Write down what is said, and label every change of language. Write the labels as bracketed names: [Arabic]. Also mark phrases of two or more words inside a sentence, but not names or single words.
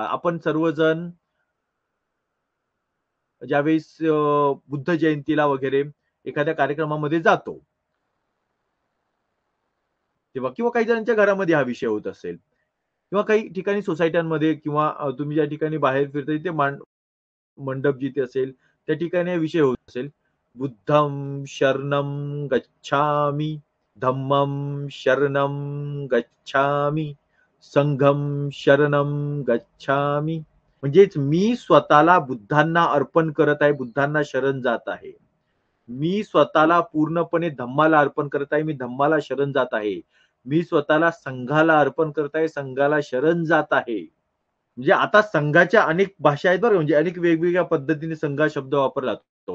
[Marathi] आपण सर्वजण ज्यावेळेस बुद्ध जयंतीला वगैरे एखाद्या कार्यक्रमामध्ये जातो, तेव्हा किंवा काही जणांच्या घरामध्ये हा विषय होत असेल किंवा काही ठिकाणी सोसायट्यांमध्ये किंवा तुम्ही ज्या ठिकाणी बाहेर फिरता तिथे मंडप जिथे असेल त्या ठिकाणी हा विषय होत असेल. [Pali] बुद्धं शरणं गच्छामि, धम्मं शरणं गच्छामि, संघं शरणं गच्छामि. [Marathi] म्हणजेच मी स्वतःला बुद्धांना अर्पण करत आहे, बुद्धांना शरण जात आहे. मी स्वतःला पूर्णपणे धम्माला अर्पण करत आहे, मी धम्माला शरण जात आहे. मी स्वतःला संघाला अर्पण करत आहे, संघाला शरण जात आहे. म्हणजे आता संघाच्या अनेक भाषा आहेत बरं, म्हणजे अनेक वेगवेगळ्या पद्धतीने संघ शब्द वापरला जातो.